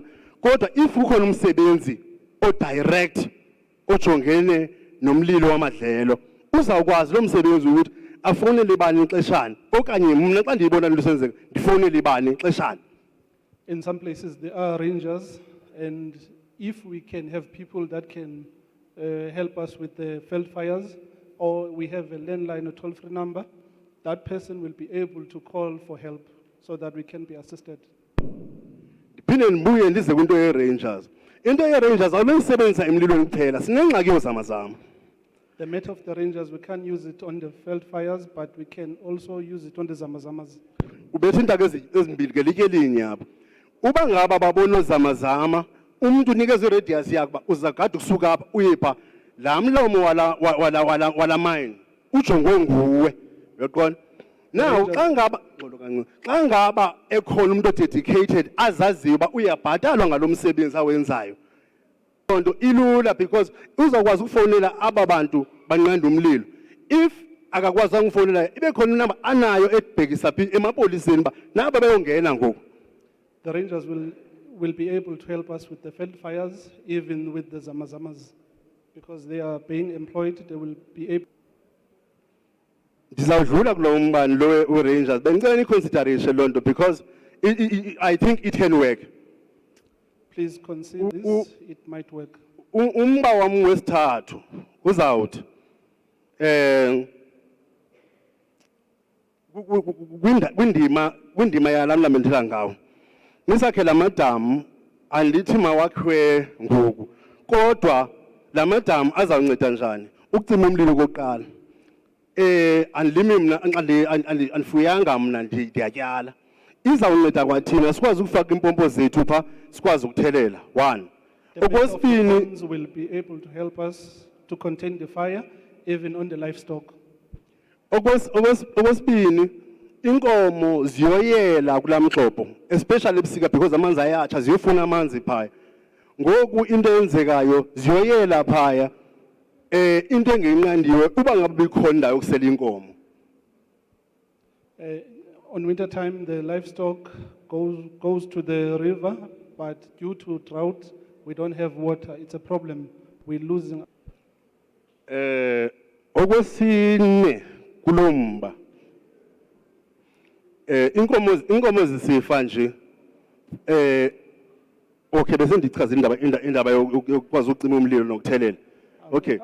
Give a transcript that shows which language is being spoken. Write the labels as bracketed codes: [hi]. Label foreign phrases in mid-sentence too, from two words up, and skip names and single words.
[xh] Kodwa if ukhona umsebenzi o direct ojongene nomlilo wamadlelo uzawukwazi lo msebenzi ukuthi afonele ibani ixeshana okanye mna xa ndiyibona into senzeka ndifonele ibani ixeshana. [en] In some places, there are rangers, and if we can have people that can help us with the Veld fires, or we have a landline or toll-free number, that person will be able to call for help so that we can be assisted. [xh] Ndiphinde ndibuye ndize kwinto ye-rangers. Into ye-rangers awunosebenzisa emlilweni kuphela, sinengxaki yozamazama. [en] The matter of the rangers, we can't use it on the Veld fires, but we can also use it on the zamazamas. [xh] Ubethe intaka ezimbili ke litye linye apha. Uba ngaba babona ozamazama umuntu unikeza iradius yakhe uzagada ukusuka apha uyepha la mlomo wala mine ujongwe nguwe uyaqona. Now xa ngaba ekhona umuntu dedicated azaziyo uba uyabhatalwa ngalomsebenzi awenzayo lonto ilula because uzakwazi ukufonela aba bantu banqanda umlilo. If akakwazanga ukufonela ibe khona inamba anayo ebhekisa phi emapoliseni ba naba bayongena ngoku. [en] The rangers will be able to help us with the Veld fires, even with the zamazamas, because they are being employed, they will be able. [xh] Ndizawudlula kulo mbani lo we-rangers bendicela i-consideration loo nto [en] because I think it can work. Please consider this, it might work. [xh] Umba wami wesithathu uzawuthi kwindima yalami lamendela ngawo nisakhe lamadamu andithi mawakhiwe ngoku kodwa lamadamu azawunceda njani ukucima umlilo kokuqala. Andilimi mna andifuyanga mna ndiyatyala izawunceda kwathina sikwazi ukufaka impompo zethu pha sikwazi ukuthelela. [en] One. The matter of the ponds will be able to help us to contain the fire, even on the livestock. [xh] Okwesibini inkomo ziyoyela kulamxopo, especially ebusika because amanzi ayatsha ziyofuna amanzi phaya. Ngoku into eyenzekayo ziyoyela phaya into engenqandiwe uba ngabe bikhona indawo yokusela inkomo. [en] On winter time, the livestock goes to the river, but due to drought, we don't have water. It's a problem. We're losing. [xh] Okwesine kulomba. Inkomo zisifa nje. Okay, bese ndichazile indaba yokwazi ucima umlilo nokuthelela. [en] Okay.